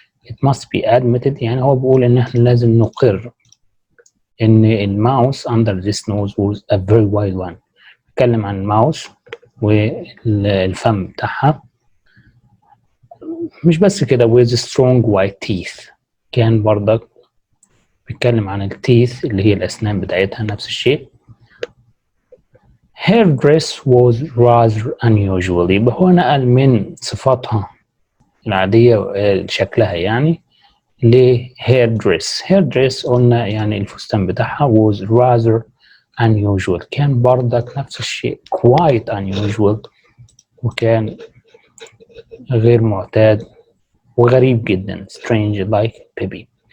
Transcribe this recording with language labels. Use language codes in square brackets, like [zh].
[en] It must be admitted [ar] يعني هو بيقول ان احنا لازم نقر ان الماوس [en] under this nose was a very wide one. [ar] بيتكلم عن الماوس والفم بتاعها. مش بس كده [en] with strong white teeth. [ar] كان برضك بيتكلم عن التيث اللي هي الأسنان بتاعتها نفس الشيء. [en] Her dress was rather unusual. [ar] يبقى هو نقل من صفاتها العادية شكلها يعني ل hair dress قلنا يعني الفستان بتاعها [en] was rather unusual. [ar] كان برضك نفس الشيء [en] quite unusual [ar] وكان غير معتاد وغريب جدا [en] strange like Pippi.